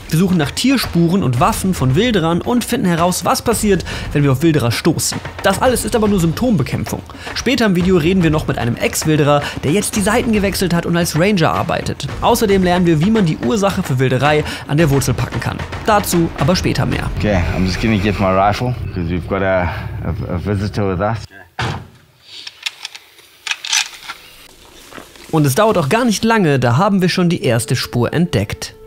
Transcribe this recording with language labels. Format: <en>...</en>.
<de>Wir suchen nach Tierspuren und Waffen von Wilderern und finden heraus, was passiert, wenn wir auf Wilderer stoßen. Das alles ist aber nur Symptombekämpfung. Später im Video reden wir noch mit einem Ex-Wilderer, der jetzt die Seiten gewechselt hat und als Ranger arbeitet. Außerdem lernen wir, wie man die Ursache für Wilderei an der Wurzel packen kann. Dazu aber später mehr.</de> <en>Okay, I'm just gonna get my rifle because we've got a visitor with us.</en> <de>Und es dauert auch gar nicht lange, da haben wir schon die erste Spur entdeckt.</de>